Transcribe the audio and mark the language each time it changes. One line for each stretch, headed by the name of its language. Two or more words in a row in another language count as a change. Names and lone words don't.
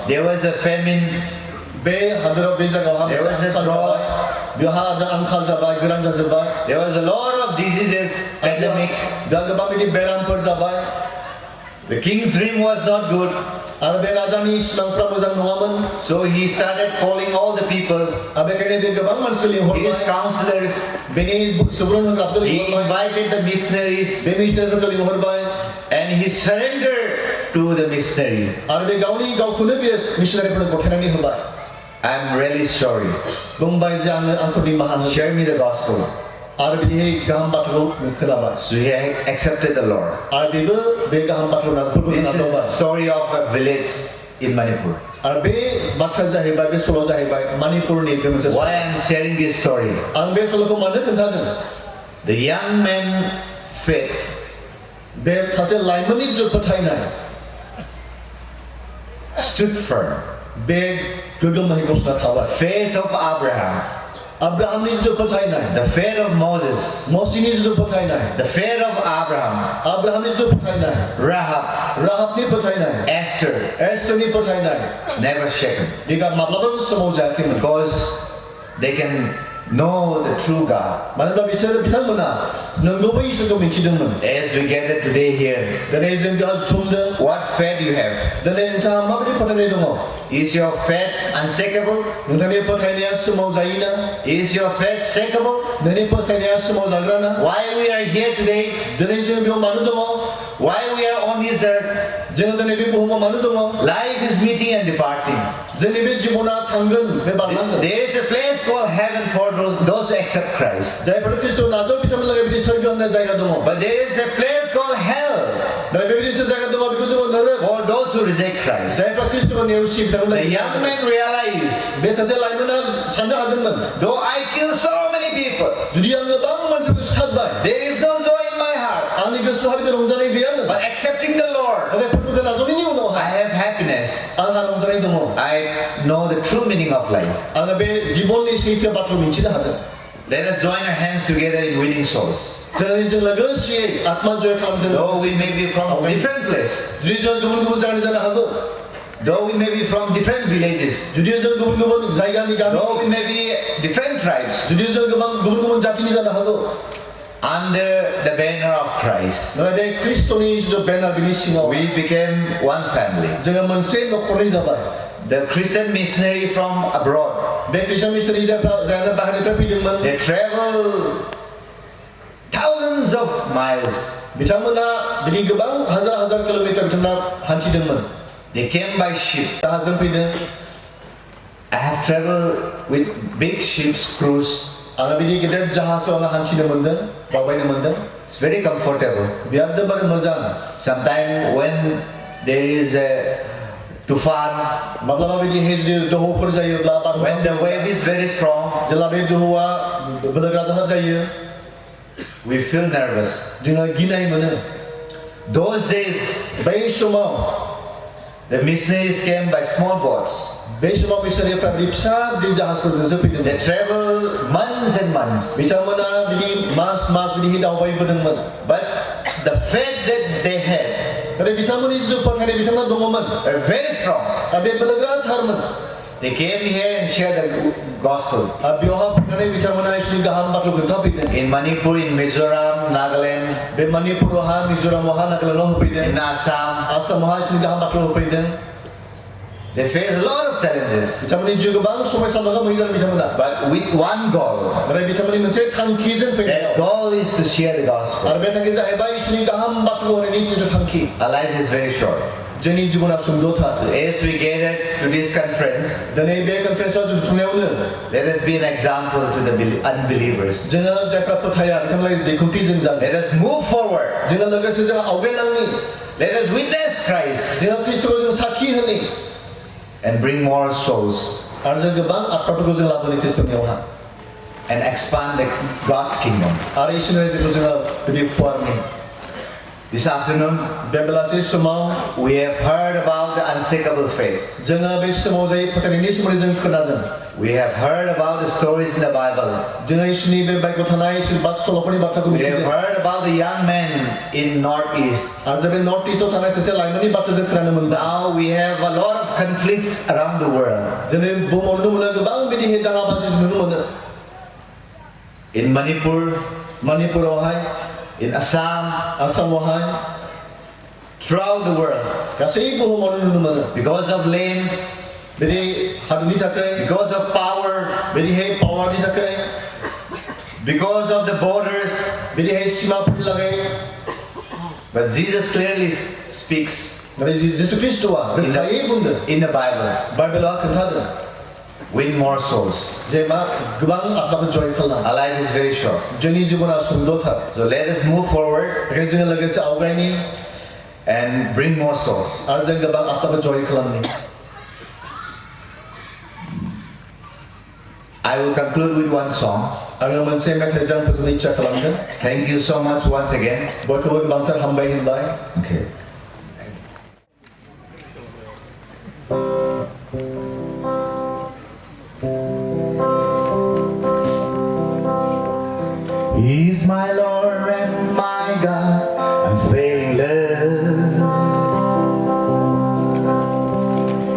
English: there was a famine.
Bodo: बे हादोराव बे जायगायावहा
English: There was a
Bodo: आंखाल
English: drought.
Bodo: जाबाय। बेवहा आंखाल जाबाय, गोरान जाजोब्बाय।
English: There was a lot of diseases, pandemic.
Bodo: बेहा गोबां बिदि बेरामफोर जाबाय।
English: The king's dream was not good,
Bodo: आरो बे राजानि सिमांफ्रा मोजां नङामोन
English: so he started calling all the people,
Bodo: आरो बेखायनो बे गोबां मानसिफोर
English: his
Bodo: लिंहरबाय
English: counselors.
Bodo: बेनि सुबुरुन होग्राफोरखौ
English: He
Bodo: लिंहरबाय
English: invited the missionaries,
Bodo: बे मिशनारिफोरखौ लिंहरबाय
English: and he surrendered to the missionary.
Bodo: आरो बे गावखौनो बे मिशनारिफोरनो गथायनानै होबाय
English: I'm really sorry.
Bodo: बुंबाय जे आंखौ निमाहा हो
English: Share me the gospel.
Bodo: आरो बिदिहाय गाहाम बाथ्राखौ खोनाबाय
English: So he accepted the Lord.
Bodo: आरो बेबो बे गाहाम बाथ्राखौ नाजाफोरखौ
English: This is
Bodo: नाजावबाय
English: the story of a village in Manipur.
Bodo: आरो बे बाथ्राया जाहैबाय बे सल'आ जाहैबाय मणिपुरनि बे मोनसे
English: Why I'm sharing this story?
Bodo: आं बे सल'खौ मानो खोन्थादों
English: The young man faith
Bodo: बे सासे लाइमोननि जिथु फोथायनाय
English: stood firm.
Bodo: बे गोग्गोमै गसंना थाबाय
English: Faith of Abraham,
Bodo: आब्राहामनि जिथु फोथायनाय
English: the faith of Moses,
Bodo: मसीनि जिथु फोथायनाय
English: the faith of Abraham,
Bodo: आब्राहामनि जिथु फोथायनाय
English: Rahab,
Bodo: राहाबनि फोथायनाय
English: Esther,
Bodo: एस्टरनि फोथायनाय
English: never shaken.
Bodo: बेगा माब्लाबाबो समाव जायाखैमोन
English: Because they can know the true God.
Bodo: मानोना बिथांमोना नंगुबै इसोरखौ मिथिदोंमोन
English: As we gather today here,
Bodo: दिनै जों बेयाव जुथुमदों
English: what faith you have?
Bodo: दिनै नोंथाङा माबायदि फोथायनाय दङ
English: Is your faith unshakable?
Bodo: नोंथांनि फोथायनाया सोमाव जायोना
English: Is your faith shakable?
Bodo: नोंनि फोथायनाया सोमाव जाग्राना
English: Why we are here today?
Bodo: दिनै जों बेयाव मानो दङ
English: Why we are on this earth?
Bodo: जोङो दिनै बे बुहुमाव मानो दङ
English: Life is meeting and departing.
Bodo: जोंनि बे जिबना थांगोन बे बारलांगोन
English: There is a place called heaven for those who accept Christ.
Bodo: जायफोर ख्रिस्ट' नाजाव बिथांमोनहा बिदि सोरगो होननाय जायगा दङ
English: But there is a place called hell
Bodo: दा बेबायदि जायगा दङ बेखौ जोङो नोरोग
English: for those who reject Christ.
Bodo: जायफ्रा ख्रिस्ट'खौ नेवसि
English: The
Bodo: बिथांमोनहा
English: young man realized,
Bodo: बे सासे लाइमोना साननो हादोंमोन
English: though I kill so many people,
Bodo: जुदि आं गोबां मानसिफोरखौ सिथारबाय
English: there is no joy in my heart.
Bodo: आंनि गोसोआव बिदि रंजानाय गैयामोन
English: But accepting the Lord,
Bodo: नाथाय फोरबोखौ नाजावनायनि
English: I
Bodo: उनावहाय
English: have happiness.
Bodo: आंहा रंजानाय दङ
English: I know the true meaning of life.
Bodo: आङो बे जिबननि सैथो बाथ्राखौ मिथिनो हादों
English: Let us join our hands together in winning souls.
Bodo: दिनै जों लोगोसेयै आत्मा जय खालामजों
English: Though we may be from different places,
Bodo: जुदि जों गुबुन गुबुन जायगानि जानो हागौ
English: though we may be from different villages,
Bodo: जुदि जों गुबुन गुबुन जायगानि गामि
English: though we may be different tribes,
Bodo: जुदि जों गोबां गुबुन गुबुन जातिनि जानो हागौ
English: under the banner of Christ,
Bodo: नाथाय बे ख्रिस्ट'नि जिथु बेनार बिनि सिङाव
English: we became one family.
Bodo: जोङो मोनसे न'खरनि जाबाय
English: The Christian missionary from abroad,
Bodo: बे ख्रिस्टान मिशनारि जायफ्रा बाहेरनिफ्राय फैदोंमोन
English: they travel thousands of miles.
Bodo: बिथांमोना बिदि गोबां हाजार हाजार किल'मिटार बिथांमोना हान्थिदोंमोन
English: They came by ship.
Bodo: जाहाजजों फैदों
English: I have traveled with big ships cruise.
Bodo: आङो बिदि गेदेर जाहाजाव आङो हान्थिनो मोन्दों दावबायनो मोन्दों
English: It's very comfortable.
Bodo: बिराद जोबोर मोजां
English: Sometimes when there is a tufan,
Bodo: माब्लाबा बिदिहाय जुदि दोहौफोर जायोब्ला
English: when the wave is very strong,
Bodo: जेब्ला बे दोहौआ बोलोगोराथार जायो
English: we feel nervous.
Bodo: जोङो गिनाय मोनो
English: Those days,
Bodo: बै समाव
English: the missionaries came by small boats.
Bodo: बै समाव मिशनारिफ्रा बिदि फिसा बिदि जाहाजफोरजोंसो फैदोंमोन
English: They travel months and months.
Bodo: बिथांमोना बिदि मास बिदि दावबायबोदोंमोन
English: But the faith that they had
Bodo: नाथाय बिथांमोननि जिथु फोथायनाय बिथांमोना दङमोन
English: are very strong.
Bodo: दा बे बोलोगोराथारमोन
English: They came here and shared the gospel.
Bodo: बेवहाय फैनानै बिथांमोना इसोरनि गाहाम बाथ्राखौ खोन्थाफैदों
English: In Manipur, in Mizoram, Nagaland,
Bodo: बे मणिपुरावहा मिज'रामावहा नागालेण्डआव होफैदों
English: in Assam,
Bodo: आसामावहा इसोरनि गाहाम बाथ्राखौ होफैदों
English: they faced a lot of challenges.
Bodo: बिथांमोननि जिउ गोबां समस्या मोगा मोगि जादों बिथांमोना
English: But with one goal.
Bodo: नाथाय बिथांमोननि मोनसे थांखिजों
English: That
Bodo: फैनायाव
English: goal is to share the gospel.
Bodo: आरो बे थांखिया जाहैबाय इसोरनि गाहाम बाथ्राखौ होनायनि जिथु थांखि
English: Our life is very short.
Bodo: जोंनि जिबना सुंद'थार
English: As we gathered to this conference,
Bodo: दिनै बे कनफारेन्सआव जुथुमनायावनो
English: let us be an example to the unbelievers.
Bodo: जोङो जायफ्रा फोथाया बिथांमोननि दिन्थि जों जानो
English: Let us move forward.
Bodo: जोङो लोगोसे जों आवगायलांनि
English: Let us witness Christ
Bodo: जोङो ख्रिस्ट'खौ जों साखि होनि
English: and bring more souls
Bodo: आरो जों गोबां आत्माफोरखौ जों लाबोनि ख्रिस्ट'नियावहा
English: and expand God's kingdom.
Bodo: आरो इसोरनि रायजोखौ जोङो बिदि फुवारनि
English: This afternoon,
Bodo: बे बेलासि समाव
English: we have heard about the unshakable faith.
Bodo: जोङो बे समाव जाय फोथायनायनि सोमोन्दै जों खोनादों
English: We have heard about the stories in the Bible.
Bodo: जोङो इसोरनि बे बाइबेलाव थानाय इसोरनि सल'फोरनि बाथ्राखौ
English: We have
Bodo: मिथिदों
English: heard about the young man in Northeast.
Bodo: आरो जों बे नर्थ इस्टआव थानाय सासे लाइमोननि बाथ्रा जों खोनानो मोनबाय
English: Now we have a lot of conflicts around the world.
Bodo: जोंनि बुहुमाव नुनो मोनो गोबां बिदि दाङाबाजि नुनो मोनो
English: In Manipur,
Bodo: मणिपुरावहाय
English: in Assam,
Bodo: आसामावहाय
English: throughout the world.
Bodo: गासै बुहुमावनो नुनो मोनो
English: Because of land,
Bodo: बिदि हादरनि थाखाय
English: because of power,
Bodo: बिदिहाय पावारनि थाखाय
English: because of the borders.
Bodo: बिदिहाय सिमाफोरनि लागै
English: But Jesus clearly speaks
Bodo: नाथाय जिसु ख्रिस्ट'आ रोखायै बुंदों
English: in the Bible,
Bodo: बाइबेला खोन्थादों
English: win more souls.
Bodo: जे मा गोबां आत्माखौ जय खालाम
English: Our life is very short.
Bodo: जोंनि जिबना सुंद'थार
English: So let us move forward
Bodo: बेखायनो जोङो लोगोसे आवगायनि
English: and bring more souls.
Bodo: आरो जों गोबां आत्माखौ जय खालामनि
English: I will conclude with one song.
Bodo: आङो मोनसे मेथाइजों फोजोबनो इच्ছা खालामदों
English: Thank you so much once again.
Bodo: बयखौबो गोबांथार हामबाय होनबाय
English: Okay. He's my Lord and my God, I'm failing love.